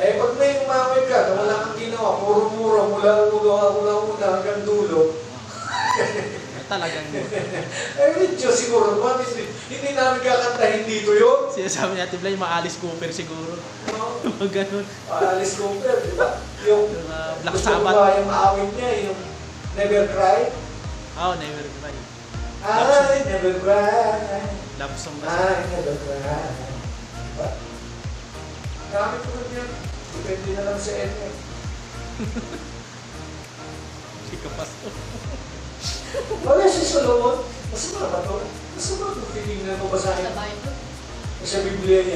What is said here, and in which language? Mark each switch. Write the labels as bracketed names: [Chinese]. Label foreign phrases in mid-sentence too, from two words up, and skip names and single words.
[Filipino] Eh, pag may umawit ka, na wala kang ginawa, puro mura mula una hanggang dulo, Talagang eh, medyo siguro naman, hindi namin kakantahin dito yun. sinasabi ni Ate Blay, Alice Cooper siguro. No? Mga ganun. Alice Cooper, di ba? Yung Black gusto mo Sabbath. ba yung awit niya, yung Never Cry? Oh, Never Cry. [English] I never cry. Love song [Filipino] kasi. [English] I never cry. [Filipino] Diba? Gamit ko rin yan. Depende na lang sa inyo. Si Kapastor. Wala si Solomon. Masama ba ito? Masama ito. Titingnan mo ba sa Sa akin? Bible. Sa Biblia yan.